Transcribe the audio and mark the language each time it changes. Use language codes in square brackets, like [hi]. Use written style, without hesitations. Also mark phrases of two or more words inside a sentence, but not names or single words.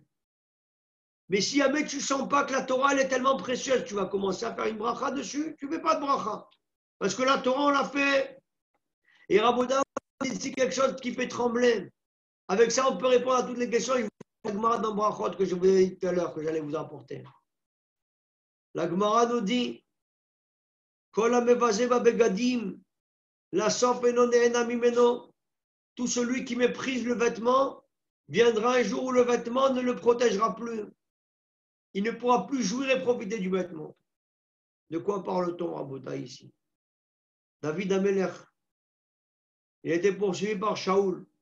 [fr] Mais si jamais tu ne sens pas que la Torah elle est tellement précieuse, tu vas commencer à faire une bracha dessus, tu ne fais pas de bracha. Parce que la Torah, on l'a fait. Et Raboda dit ici quelque chose qui fait trembler. Avec ça, on peut répondre à toutes les questions. Il faut la Gemara dans Brachot que je vous ai dit tout à l'heure, que j'allais vous apporter. La Gemara nous dit [he] כל המבזה בבגדים לסוף אינו נהנה ממנו. [fr] Tout celui qui méprise le vêtement viendra un jour où le vêtement ne le protégera plus. Il ne pourra plus jouir et profiter du vêtement. De quoi parle-t-on, Rabota, ici? David Amelech, il était poursuivi par Shaoul.